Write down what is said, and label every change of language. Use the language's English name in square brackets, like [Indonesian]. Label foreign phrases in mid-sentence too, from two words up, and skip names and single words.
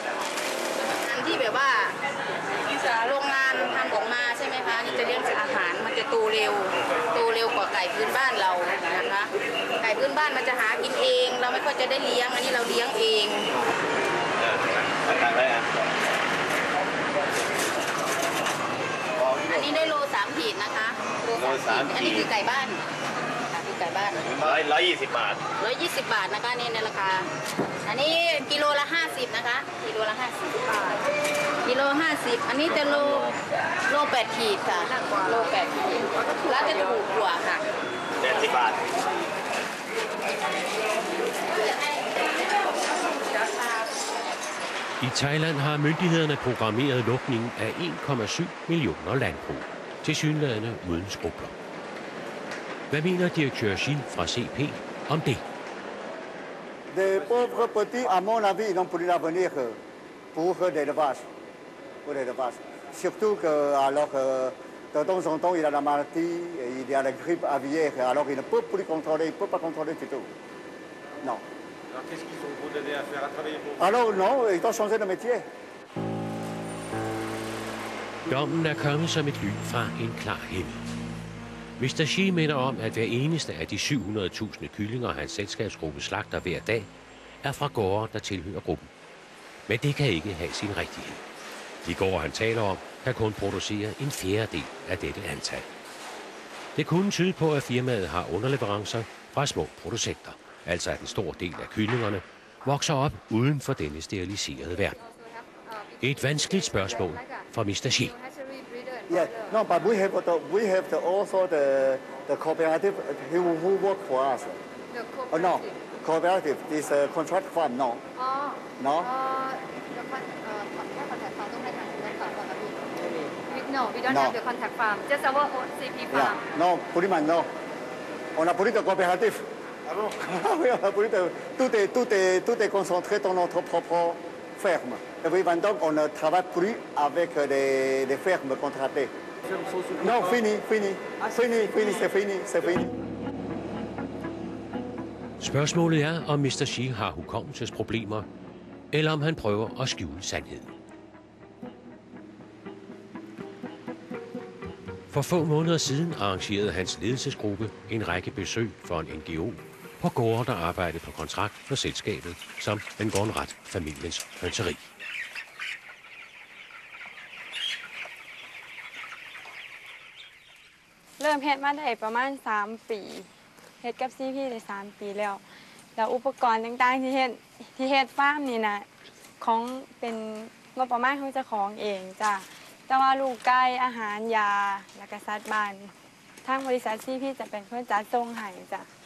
[Thai] อันที่แบบว่าโรงงานทำออกมาใช่ไหมคะนี่จะเลี้ยงอาหารมันจะโตเร็วกว่าไก่พื้นบ้านเรานะคะไก่พื้นบ้านมันจะหากินเองเราไม่ค่อยจะได้เลี้ยงอันนี้เราเลี้ยงเองอันนี้ได้โล3 ขีดนะคะโล3 ขีดอันนี้คือไก่บ้านคือไก่บ้าน 120 บาท 120 บาทนะคะนี่ในราคาอันนี้กิโลละ50นะคะกิโลละ50 บาทกิโล50อันนี้จะโล8 ขีดค่ะโล8 ขีดแล้วจะถูกกว่าค่ะ 80 บาท [Danish] I Thailand har myndighederne programmeret lukningen af 1,7 millioner landbrug, tilsyneladende uden skrupler. Hvad mener direktør Gilles fra CP om det? [French] Des pauvres petits, à mon avis, ils n'ont plus l'avenir pour l'élevage. Surtout que, alors, de temps en temps, il a la maladie, il y a la grippe aviaire, alors il ne peut plus contrôler, il ne peut pas contrôler du tout. Non. Alors qu'est-ce qu'ils ont vous donné à faire à travailler pour vous? Alors non, ils ont changé de métier. [Danish] Dommen er kommet som et lyn fra en klar himmel. Mr. Xi minder om, at hver eneste af de 700.000 kyllinger, hans selskabsgruppe slagter hver dag, er fra gårde, der tilhører gruppen. Men det kan ikke have sin rigtighed. De gårde, han taler om, kan kun producere 1/4 af dette antal. Det kunne tyde på, at firmaet har underleverancer fra små producenter, altså at en stor del af kyllingerne vokser op uden for denne steriliserede verden. Et vanskeligt spørgsmål fra Mr. Xi. [English] Yeah, no, but we have also the cooperative who work for us. No, cooperative is a contract farm. No. No. No, we don't have the contact farm. Just our own CP farm. Yeah. No, pretty much no. [French] On a pris de coopérative. Ah bon? Oui, on a pris de tout est concentré dans notre propre ferme. Et oui, donc on ne travaille plus avec des fermes contractées. Non, fini, c'est fini. [Danish] Spørgsmålet er, om Mr. Xi har hukommelsesproblemer, eller om han prøver at skjule sandheden. For få måneder siden arrangerede hans ledelsesgruppe en række besøg for en NGO på gårde, der arbejdede på kontrakt for selskabet, som Ngonrat familiens hønseri. [Thai] เริ่มเฮ็ดมาได้ประมาณ3 ปีเฮ็ดกับCPได้3 ปีแล้วอุปกรณ์ต่างๆที่เฮ็ดฟาร์มนี่นะของเป็นงบประมาณของเจ้าของเองจ้ะแต่ว่าลูกไก่อาหารยาแล้วก็สัตว์บ้านทางบริษัทCPจะเป็นคนจัดส่งให้จ้ะ